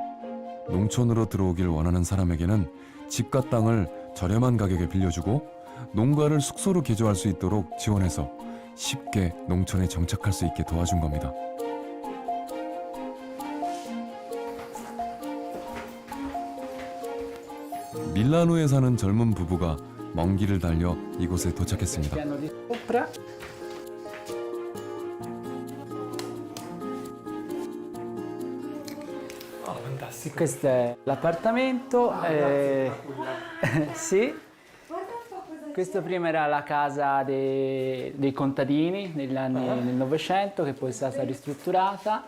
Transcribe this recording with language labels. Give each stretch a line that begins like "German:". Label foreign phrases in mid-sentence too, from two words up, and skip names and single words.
Korean: 농촌으로 들어오길 원하는 사람에게는 집과 땅을 저렴한 가격에 빌려주고 농가를 숙소로 개조할 수 있도록 지원해서 쉽게 농촌에 정착할 수 있게 도와준 겁니다. 밀라노에 사는 젊은 부부가 먼 길을 달려 이곳에 도착했습니다.
Italian: Questo è l'appartamento. Sì. Questo prima era la casa dei contadini nel Novecento, che poi è stata ristrutturata.